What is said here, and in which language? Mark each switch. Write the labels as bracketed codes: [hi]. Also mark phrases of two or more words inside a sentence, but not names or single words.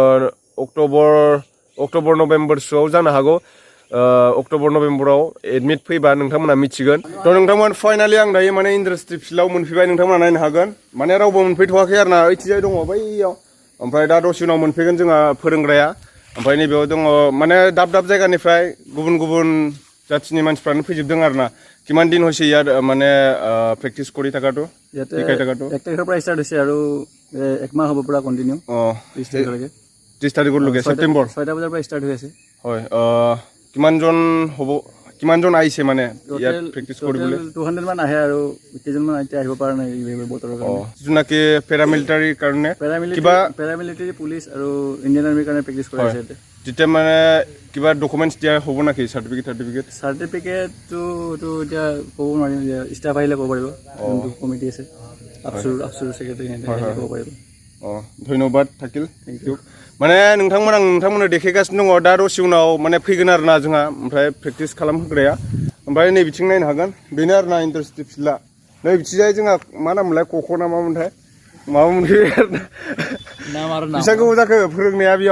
[brx] अक्ट'बर नभेम्बरसोआव जानो हागौ अक्ट'बर नभेम्बराव एडमिट फैबा नोंथांमोना मिथिगोन थ' नोंथांमोन फाइनालि आं दायो माने [en] industry fieldआव [brx] मोनफैबाय नोंथांमोना नायनो हागोन माने रावबो मोनफैथ'वाखै आरोना ओइथिजाय दङ बैयाव ओमफ्राय दा दसे उनाव मोनफैगोन जोंहा फोरोंग्राया ओमफ्राय नैबेयाव दङ माने दाब दाब जायगानिफ्राय गुबुन गुबुन जाथिनि मानसिफ्रानो फैजोबदों आरोना [as] কিমান দিন হৈছে ইয়াত মানে প্ৰেক্টিছ কৰি থাকাটো শিকাই থাকাটো 1 তাৰিখৰ পৰা ষ্টাৰ্ট হৈছে আৰু এক মাহ হ'ব পুৰা কন্টিনিউ 30 তাৰিখলৈকে 30 তাৰিখলৈকে ছেপ্টেম্বৰ 6টা বজাৰ পৰা ষ্টাৰ্ট হৈ আছে হয় কিমানজন আহিছে মানে ইয়াত প্ৰেক্টিছ কৰিবলৈ 200 মান আহে আৰু কেইজনমান এতিয়া আহিব পৰা নাই এই বতৰৰ কাৰণে যিনাকি পেৰামিলিটাৰীৰ কাৰণে কিবা [en] paramilitary police [as] আৰু ইণ্ডিয়ান আৰ্মিৰ কাৰণে প্ৰেক্টিছ কৰি আছে তেতিয়া মানে কিবা ডকুমেণ্টছ দিয়া হ'ব নেকি চাৰ্টিফিকেটটো এতিয়া ক'ব নোৱাৰিম ষ্টাফ আহিলে ক'ব পাৰিব যোনটো কমিটি আছে আফচুৰ ছেক্ৰেটাৰী ক'ব পাৰিব ধন্যবাদ থাকিল [en] thank you [brx] माने नोंथांमोननो देखायगासिनो दङ दा दसे उनाव माने फैगोन आरोना जोंहा ओमफ्राय प्रेक्टिस खालामहोग्राया ओमफ्राय नै बिथिं नायनो हागोन बेनो आरोना [en] industry fieldआ [brx] नै बिथिंजाय जोंहा मा नाममोनलाय क'क ना मामोनथाय माबा मोनफैबाय आरोना बेसेबां गोबाव जाखो फोरोंनाया बेयाव